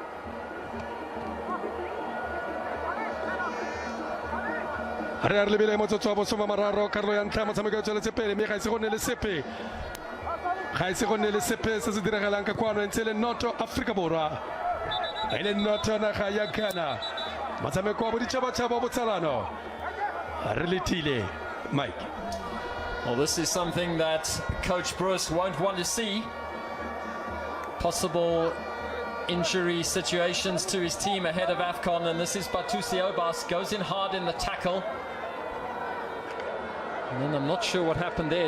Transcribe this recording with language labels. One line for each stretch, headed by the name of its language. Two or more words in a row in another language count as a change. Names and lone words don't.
Tswana: re lebile motsotso wa bosoma mararo karolo ya ntlha motshameko o tsweletse pele mme ga se go ne le sepe ga e se go nne le sepe se se diragalang ka kwano ntse le noto Afrika Borwa e le noto naga ya Ghana motshameko wa boditšhabatšhaba botsalano re letile Mike.
English: Well, this is something that Coach Bruce won't want to see. Possible injury situations to his team ahead of AFCON, and this is Batusi Obas, goes in hard in the tackle. And then I'm not sure what happened there.